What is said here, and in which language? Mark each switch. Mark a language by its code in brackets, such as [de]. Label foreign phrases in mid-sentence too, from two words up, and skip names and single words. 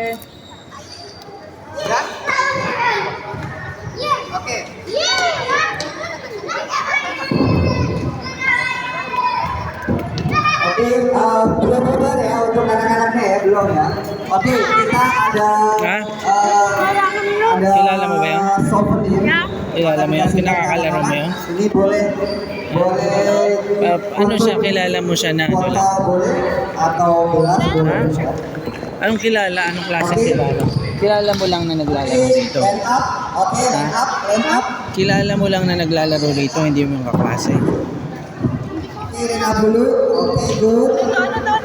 [id] Sudah? Oke. Oke, belum benar ya untuk anak-anaknya ya, belum ya. Oke, kita ada [tl] Kilala mo ba yan? [id] souvenir. [tl] Kilala mo yan? Pinakakalaro mo yan? [id] Ini boleh [tl] Ano siya? Kilala mo siya na? Ano lang? [id] boleh atau gelas boleh. [tl] Anong kilala? Anong klase kilala? Kilala mo lang na naglalaro dito? [en] Line up, oke, line up. [tl] Kilala mo lang na naglalaro dito, hindi mo yung kaklase. [id] Oke, [en] line up [id] dulu. Oke, good.